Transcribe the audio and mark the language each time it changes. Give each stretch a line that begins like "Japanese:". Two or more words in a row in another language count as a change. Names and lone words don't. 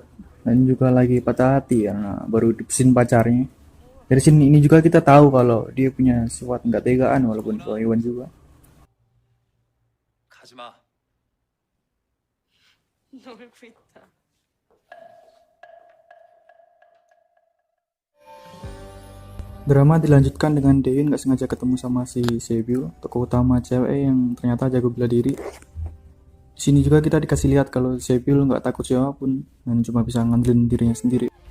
Indonesian: Dan juga lagi patah hati ya, baru dipesin pacarnya. Dari sini ini juga kita tahu kalau dia punya sifat nggak tegaan walaupun hewan juga.
Korean: 가지 마. 놀고 있다.
Indonesian: Drama dilanjutkan dengan Dae-hyun nggak sengaja ketemu sama si Sebyul, tokoh utama cewek yang ternyata jago bela diri. Di sini juga kita dikasih lihat kalau Sebyul nggak takut siapapun dan cuma bisa ngandelin dirinya sendiri.